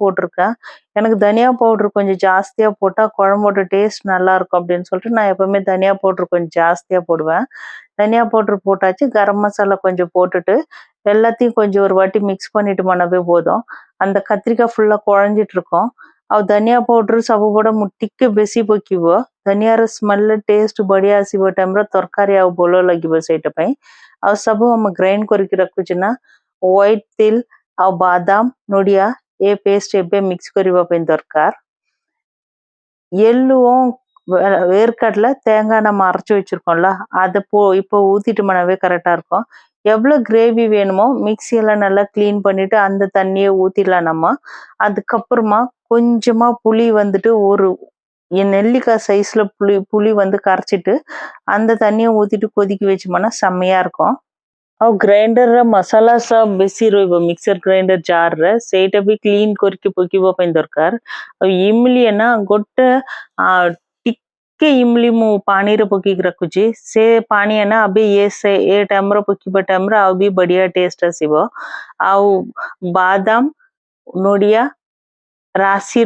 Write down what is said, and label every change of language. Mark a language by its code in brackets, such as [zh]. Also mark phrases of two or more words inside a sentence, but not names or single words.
[ta] போட்டிருக்கேன் எனக்கு தனியா பவுடர் கொஞ்சம் ஜாஸ்தியா போட்டா குழம்போட டேஸ்ட் நல்லா இருக்கும் அப்படின்னு சொல்லிட்டு நான் எப்பவுமே தனியா பவுடர் கொஞ்சம் ஜாஸ்தியா போடுவேன் தனியா பவுடர் போட்டாச்சு கரம் மசாலா கொஞ்சம் போட்டுட்டு எல்லாத்தையும் கொஞ்சம் ஒரு வாட்டி மிக்ஸ் பண்ணிட்டு பண்ணவே போதும் அந்த கத்திரிக்காய் ஃபுல்லா குழஞ்சிட்டு இருக்கும் [or] ଆଉ ଧନିଆ ପାଉଡର ସବୁ ଗୁଡା ମୁଁ ଟିକେ ବେଶୀ ପକିବ ଧନିଆର ସ୍ମେଲ ଟେଷ୍ଟ ବଢିଆ ଆସିବ ଟାଇମରେ ତରକାରୀ ଆଉ ଭଲ ଲାଗିବ ସେଇଟା ପାଇଁ ଆଉ ସବୁ ଆମେ ଗ୍ରାଇଣ୍ଡ କରିକି ରଖୁଛୁ ନା ହ୍ୱାଇଟ ତିଲ ଆଉ ବାଦାମ ନଡ଼ିଆ ଏ ପେଷ୍ଟ ଏବେ ମିକ୍ସ କରିବା ପାଇଁ ଦରକାର [ta] எள்ளுவும் வேர்க்கடலை தேங்காய் நம்ம அரைச்சு வச்சிருக்கோம்ல அதை இப்போ ஊத்திட்டோம்னாவே கரெக்டா இருக்கும் எவ்வளவு கிரேவி வேணுமோ மிக்சியெல்லாம் நல்லா கிளீன் பண்ணிட்டு அந்த தண்ணியை ஊத்திடலாம் நம்ம அதுக்கப்புறமா கொஞ்சமா புளி வந்துட்டு ஒரு நெல்லிக்காய் சைஸ்ல புளி வந்து கரைச்சிட்டு அந்த தண்ணியை ஊத்திட்டு கொதிக்க வச்சோம்னா செம்மையா இருக்கும் [or] ଆଉ ଗ୍ରାଇଣ୍ଡର ମସଲା ସବୁ ବେଶୀ ରହିବ ମିକ୍ସର ଗ୍ରାଇଣ୍ଡର ଜାରରେ ସେଇଟା ବି କ୍ଲିନ କରିକି ପକେଇବା ପାଇଁ ଦରକାର ଆଉ ଇମଲି ନା ଗୋଟେ ଟିକେ ଇମଲି ମୁଁ ପାଣିରେ ପକେଇକି ରଖୁଛି ସେ ପାଣି ନା ଏବେ ଏ ଟାଇମର ପକେଇବା ଟାଇମରେ ଆଉ ବି ବଢିଆ ଟେଷ୍ଟ ଆସିବ ଆଉ ବାଦାମ ନଡ଼ିଆ ରାଶିର